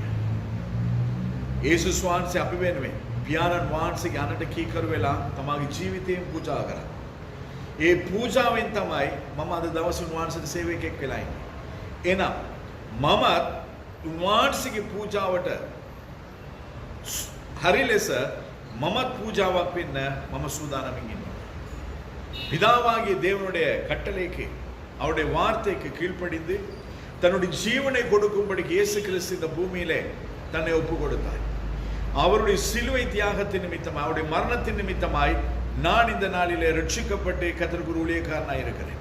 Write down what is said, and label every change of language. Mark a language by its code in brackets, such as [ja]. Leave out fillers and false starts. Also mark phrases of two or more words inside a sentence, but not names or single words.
[si] යේසුස් වහන්සේ අපි වෙනුවෙන් පියාණන් වහන්සේගේ අනට කීකරු වෙලා තමාගේ ජීවිතයෙන් පූජා කරා. ඒ පූජාවෙන් තමයි මම අද දවසේ උන්වහන්සේට සේවකයෙක් වෙලා ඉන්නේ. එහෙනම් මමත් උන්වහන්සේගේ පූජාවට හරි ලෙස මමත් පූජාවක් වෙන්න මම සූදානම්ින් ඉන්නවා. [ta] பிதாவாகிய தேவனுடைய கட்டளைக்கு, அவருடைய வார்த்தைக்கு கீழ்ப்படிந்து தன்னுடைய ஜீவனை கொடுக்கும்படிக்கு இயேசு கிறிஸ்து இந்த பூமியிலே தன்னை ஒப்பு கொடுத்தார். அவருடைய சிலுவை தியாகத்தின் நிமித்தமாய், அவருடைய மரணத்தின் நிமித்தமாய் நான் இந்த நாளிலே ரட்சிக்கப்பட்டு கர்த்தருக்கு ஊழியக்காரனாய் இருக்கிறேன்.